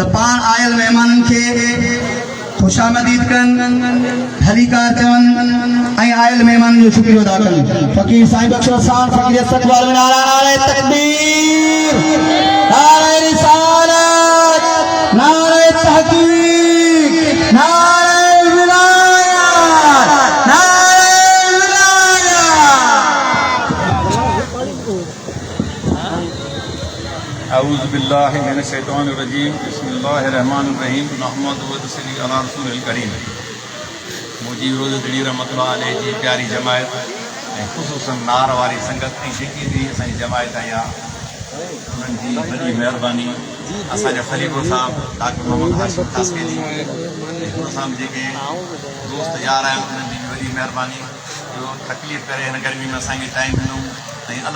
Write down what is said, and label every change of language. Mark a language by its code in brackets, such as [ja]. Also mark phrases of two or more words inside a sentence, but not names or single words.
[sd] पाण आयल महिमाननि खे खुशामदीद कन हलीकार चवन ऐं आयल महिमाननि जो शुक्रिया अदा कन फ़कीर साईं बख्श वसाण फ़कीर इस्तक़बाल में नारे तकबीर नारे रिसालत नारे तहकीक नारे विलायत नारे विलायत [ar] أعوذ بالله من الشيطان الرجيم بسم الله الرحمن الرحيم نحمده ونصلي على رسوله الكريم [sd] मुजीब रोज़ दिली [ar] رحمة الله عليه [sd] जी प्यारी जमायत ऐं ख़ुसूसन नार वारी संगत ऐं जेकी बि असांजी जमायत आई आहे उन्हनि जी वॾी महिरबानी असांजा ख़लीफ़ो साहब डॉक्टर मोहम्मद हाशिम तासकेली ऐं साहब जेके दोस्त यार आहिनि उन्हनि जी वॾी महिरबानी जो तकलीफ़ करे हिन गर्मी में असांखे टाइम ॾिनो ऐं अलाह